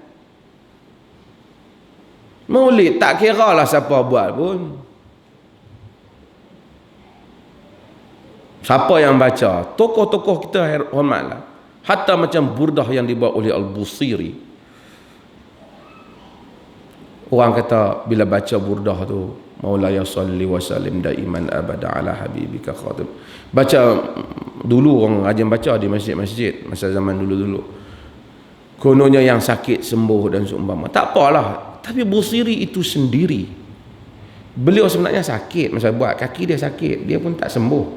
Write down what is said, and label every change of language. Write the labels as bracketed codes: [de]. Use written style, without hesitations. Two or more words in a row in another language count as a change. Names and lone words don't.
[ms] Maulid tak kira lah siapa buat pun. Siapa yang baca, tokoh-tokoh kita hormatlah. Hatta macam burdah yang dibuat oleh Al-Busiri. Orang kata bila baca burdah tu, [ar] مولاي صل وسلم دائما أبدا على حبيبك خطيب. [ms] Baca dulu, orang rajin baca di masjid-masjid masa zaman dulu-dulu. Kononnya yang sakit sembuh dan seumpama. Tak apalah. Tapi Busiri itu sendiri, beliau sebenarnya sakit, masa buat kaki dia sakit, dia pun tak sembuh.